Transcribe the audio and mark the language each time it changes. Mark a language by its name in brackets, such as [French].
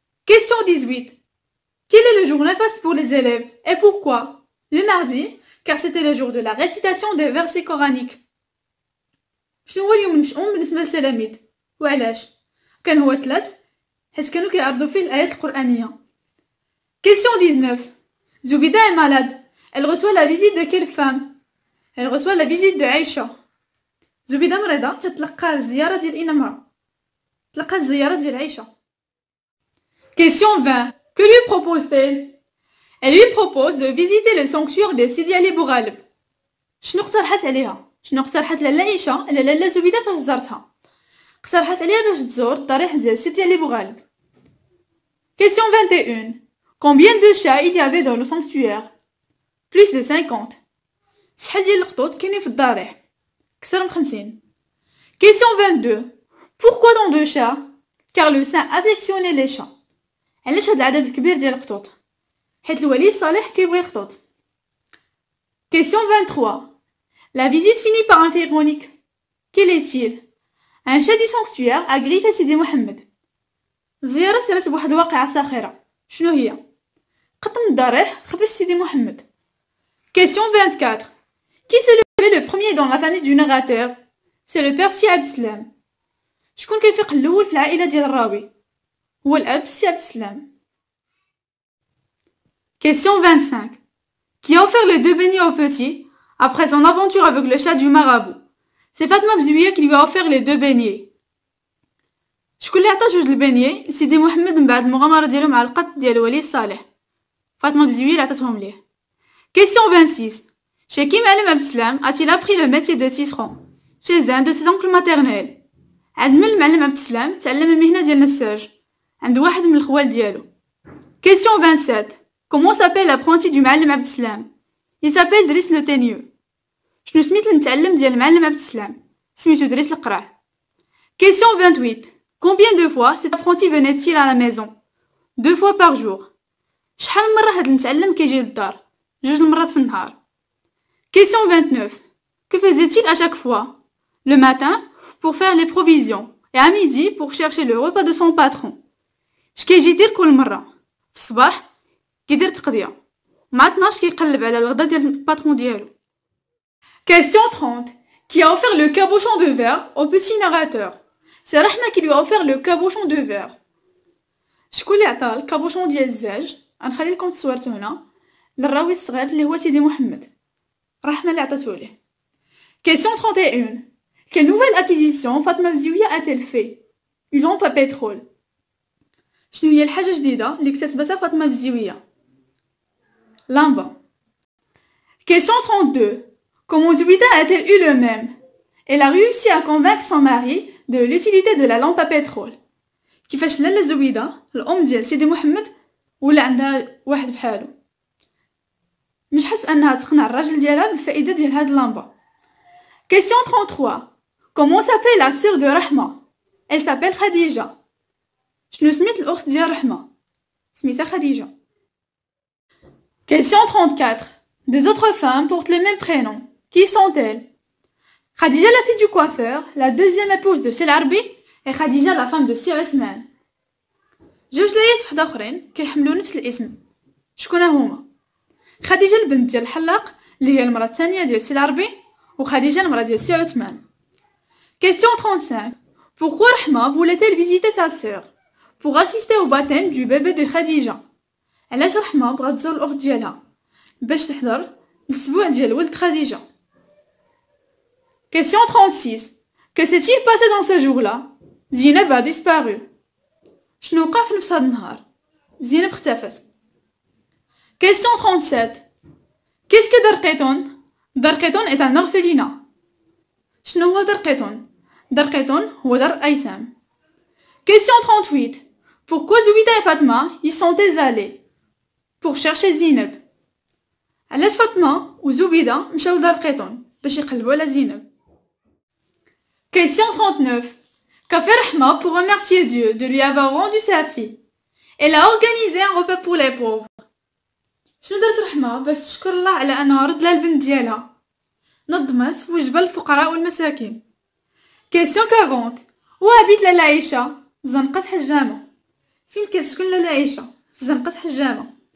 [French] Question 18. Quel est le jour néfaste pour les élèves? Et pourquoi? Le mardi, car c'était le jour de la récitation des versets coraniques. [Arabic] شنو هو اليوم المشؤوم بالنسبة للتلاميذ؟ وعلاش؟ كان هو ثلاث حيت كانوا كيعرضوا فيه الآيات القرآنية. [French] Question 19. Zoubida est malade. Elle reçoit la visite de quelle femme? Elle reçoit la visite de Aïcha. [Arabic] زبيدة مريضة كتلقى الزيارة ديال أين امرأة؟ تلقى الزيارة ديال عائشة. [French] Question 20. Que lui propose-t-elle? Elle lui propose de visiter le sanctuaire de Sidi Ali Bougaleb. [Arabic] شنو اقترحت عليها؟ شنو اقترحت لالا عائشة على لالا زبيدة فاش زارتها؟ اقترحت عليها باش تزور الضريح ديال سيدي علي بوغالب. [French] Question 21. Combien de chats il y avait dans le sanctuaire? Plus de 50. [Arabic] شحال ديال القطوط كاينين في الضريح؟ أكثر من 50. [French] Question 22. Pourquoi dans 2 chats? Car le saint affectionnait les chats. [Arabic] علاش هاد العدد الكبير ديال القطوط؟ حيت الولي الصالح كيبغي القطوط. [French] Question 23. La visite finit par un fait ironique. Quel est-il? Un chat du sanctuaire a griffé Sidi Mohamed. [Arabic] الزيارة سالت بواحد الواقعة ساخرة. شنو هي؟ قط من الضريح خبش سيدي محمد. [French] Question 24. Qui s'est levé le premier dans la famille du narrateur? C'est le père Si Abdeslam. [Arabic] شكون كيفيق الأول في العائلة ديال الراوي؟ هو الأب سي Abdeslam. [French] Question 25. Qui a offert les 2 beignets au petit après son aventure avec le chat du marabout? C'est Fatma Bzouia qui lui a offert les 2 beignets. [Arabic] شكون اللي عطى جوج البينيي لسيدي محمد من بعد المغامرة ديالو مع القط ديال ولي صالح؟ فاطمة بزوية اللي عطاتهم ليه. [French] Question 26. Chez qui معلم Abdeslam a-t-il appris le métier de tisserand? Chez un de ses oncles maternels. [Arabic] عند من المعلم Abdeslam تعلم المهنة ديال النساج؟ عند واحد من الخوال ديالو. [French] Question 27. Comment s'appelle l'apprenti du معلم Abdeslam? Il s'appelle Driss le Teigneux. [Arabic] شنو سميت المتعلم ديال المعلم Abdeslam؟ سميتو دريس القرع. [French] Question 28. Combien de fois cet apprenti venait-il à la maison? 2 fois par jour. [Arabic] شحال من مرة هاد المتعلم كيجي للدار؟ 2 مرات في النهار. [French] Question 29. Que faisait-il à chaque fois? Le matin, pour faire les provisions, et à midi, pour chercher le repas de son patron. [Arabic] شكيجي يدير كل مرة؟ في الصباح كيدير تقضية، مع 12 كيقلب على الغدا ديال الباترون ديالو. [French] Question 30. Qui a offert le cabochon de verre au petit narrateur? C'est Rahma qui lui a offert le cabochon de verre. [Arabic] شكون اللي عطاه الكابوشون ديال الزاج؟ غنخلي لكم تصويرته هنا للراوي الصغير اللي هو سيدي محمد. رحمة اللي عطاتو ليه. [French] Question 31. Quelle nouvelle acquisition Fatma Bzouia a-t-elle fait? Une lampe à pétrole. [Arabic] شنو هي الحاجة جديدة اللي اكتسبتها فاطمة بزوية؟ لامبا. [French] Question 32. Comment Zouida a-t-elle eu le même? Elle a réussi à convaincre son mari de l'utilité de la lampe à pétrole. [Arabic] كيفاش لاله زويدة الأم ديال سيدي محمد ولا عندها واحد بحالو نجحت في أنها تقنع الراجل ديالها بالفائدة ديال هاد اللامبة. [French] Question 33. Comment s'appelle la sœur de Rahma? Elle s'appelle Khadija. [Arabic] شنو سميت الأخت ديال رحمة؟ سميتها خديجة. [French] Question 34. 2 autres femmes portent le même prénom. Qui sont-elles? Khadija la fille du coiffeur, la deuxième épouse de Sel Arbi, et Khadija la femme de Si Ousmane. [Arabic] جوج ليات وحدة أخرين كيحملوا نفس الاسم. شكون هما؟ خديجة البنت ديال الحلاق اللي هي المرأة الثانية ديال سي العربي، وخديجة المرأة ديال سي عثمان. [French] Question 35. Pourquoi Rahma voulait-elle visiter sa sœur? Pour assister au baptême du bébé de Khadija. [Arabic] علاش رحمة بغات تزور الأخت ديالها؟ باش تحضر الأسبوع ديال ولد خديجة. [French] Question 36. Que s'est-il passé dans ce jour-là? Zineb a disparu. [Arabic] شنو وقع في نفس هاد النهار؟ زينب اختفت. [French] Question 37. Qu'est-ce que Darqeton? Darqeton est un orphelinat. [Arabic] شنو هو Darqeton? Darqeton هو دار أيسام. [French] Question 38. Pourquoi Zouida et Fatma y sont-elles allées? Pour chercher Zineb. [Arabic] علاش فاطمة وزبيدة مشاو لدارقيطون باش يقلبوا على زينب. [French] Question 39. Qu'a fait Rahma pour remercier Dieu de lui avoir rendu sa fille? Elle a organisé un repas pour les pauvres. [Arabic] شنو دارت رحمة باش تشكر الله على أنه رد لها البنت ديالها؟ نظمت وجبة للفقراء والمساكين. [French] Question 40. Où habite [Arabic] لاله عيشة؟ زنقة حجامة. فين كتسكن لاله عيشة؟ في زنقة حجامة.